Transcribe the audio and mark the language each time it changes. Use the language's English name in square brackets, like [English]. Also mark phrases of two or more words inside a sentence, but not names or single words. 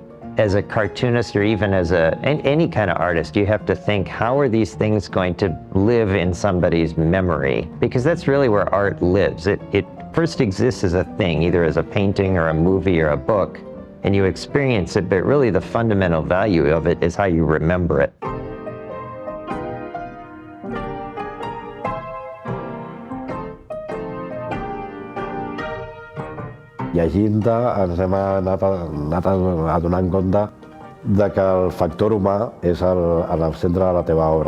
[English] As a cartoonist, or even as any kind of artist, you have to think, how are these things going to live in somebody's memory? Because that's really where art lives. It first exists as a thing, either as a painting or a movie or a book, and you experience it, but really the fundamental value of it is how you remember it. [Catalan] Llegint-te ens hem anat adonant compte de que el factor humà és al centre de la teva obra.